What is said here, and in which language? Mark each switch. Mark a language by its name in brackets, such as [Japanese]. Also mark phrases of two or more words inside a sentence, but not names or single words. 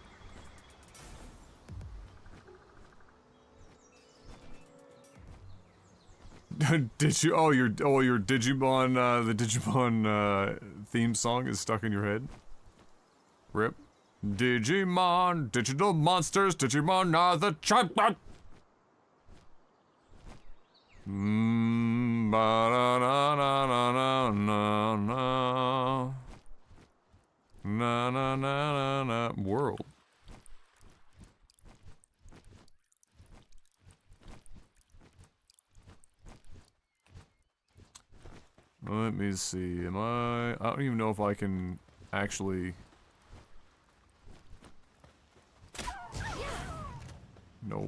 [English] Did you? Oh, your Digimon. The Digimon theme song is stuck in your head. Rip. Digimon, digital monsters. Digimon are the champion. Ba-na-na-na-na-na-na. Na-na-na-na-na. World. Let me see. I don't even know if I can actually. Nope.